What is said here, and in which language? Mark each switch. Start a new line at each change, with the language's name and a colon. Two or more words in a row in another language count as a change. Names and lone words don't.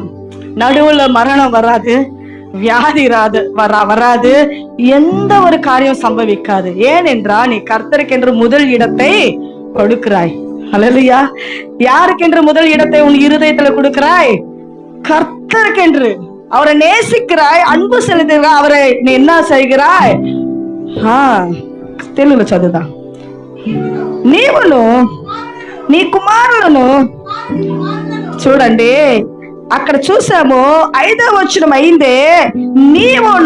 Tamil: நடுவுல மரணம் வராது, வியாதி வராது, எந்த ஒரு காரியம் சம்பவிக்காது. ஏனென்றால் நீ கர்த்தருக்கென்று முதல் இடத்தை கொடுக்கிறாய். ஹல்லேலூயா. யாருக்கென்று முதல் இடத்தை உன் இருதயத்துல கொடுக்கிறாய்? கர்த்தருக்கென்று. அவரை நேசிக்கிறாய், அன்பு செலுத்துகிறாய், அவரை நீ என்ன செய்கிறாய்?
Telugu: తెలుగులో చదువుదా. నీవును నీ కుమారులను, చూడండి అక్కడ చూసాము 5వ వచనం అయిందే, నీవును